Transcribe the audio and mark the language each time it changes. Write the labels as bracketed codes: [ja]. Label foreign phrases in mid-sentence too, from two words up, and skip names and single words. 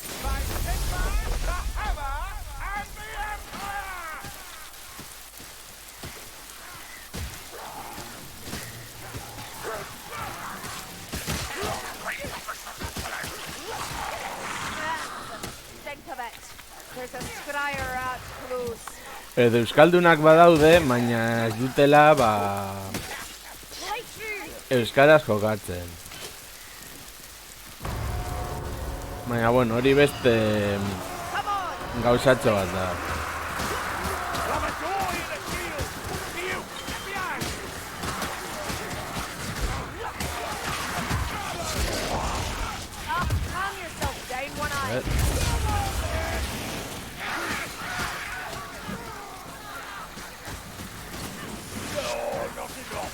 [en] My Sigmar, the Hammer, and the Empire! Think of it. There's a scryer out close. [eu] Edo euskaldunak badaude, baina ez dutela, ba, [en] Right through! [eu] euskaraz jokatzen. Baina, bueno, hori beste [en] Come on! [eu] gauzatxo bat da. [en] Have a door in the shield! To you! Get behind! Calm yourself down, one eye. Oh, knock it off!